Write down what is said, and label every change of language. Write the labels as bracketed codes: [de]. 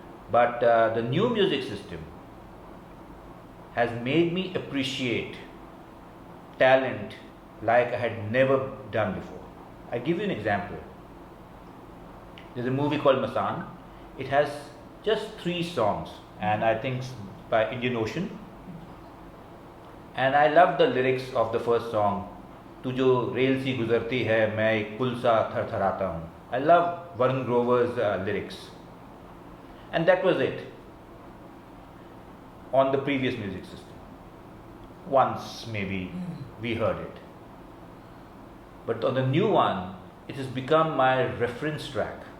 [en] But the new music system has made me appreciate talent like I had never done before. I give you an example. There's a movie called Masan. It has just 3 songs, and I think by Indian Ocean. And I love the lyrics of the first song. [hi] तू जो rail सी गुजरती है, मैं एक पुल सा थरथराता हूँ. [en] I love Varun Grover's lyrics. And that was it on the previous music system. Once maybe we heard it. But on the new one, it has become my reference track.